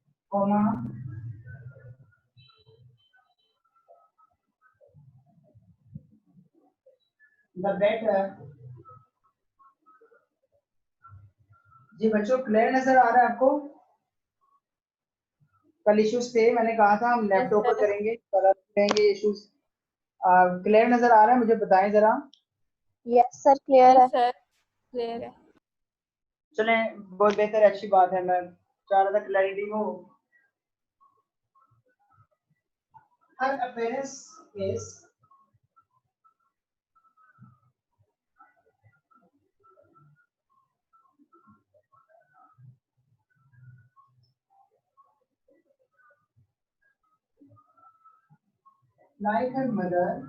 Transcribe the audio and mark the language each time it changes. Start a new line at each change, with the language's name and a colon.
English: comma, the better।
Hindi: जी बच्चों clear नजर आ रहा है आपको? कल इश्यूज थे, मैंने कहा था हम लैपटॉप पर करेंगे, कल करेंगे इश्यूज। क्लियर नजर आ रहा है, मुझे बताएं जरा। यस सर क्लियर है। सर क्लियर है। चलें बहुत बेहतर, अच्छी बात है। मैं चाह रहा था क्लैरिटी हो।
English: her appearance is like her mother,